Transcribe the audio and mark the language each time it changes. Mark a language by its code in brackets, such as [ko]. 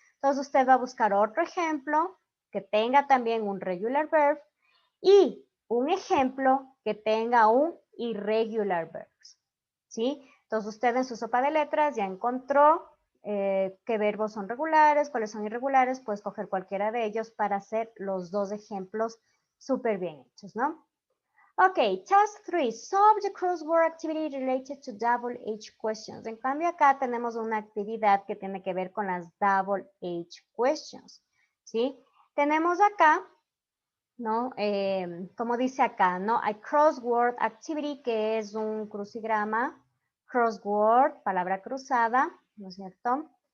[es] Entonces usted va a buscar otro ejemplo que tenga también un regular verb y un ejemplo que tenga un irregular verb, ¿sí? Entonces usted en su sopa de letras ya encontró qué verbos son regulares, cuáles son irregulares, puedes coger cualquiera de ellos para hacer los dos ejemplos súper bien hechos, ¿no? [en] Ok, task 3, solve the crossword activity related to double H questions. [es] En cambio acá tenemos una actividad que tiene que ver con las double H questions, ¿sí? Tenemos acá, ¿no? Como dice acá, ¿no? Hay crossword activity, que es un crucigrama, crossword, palabra cruzada, ¿no es cierto?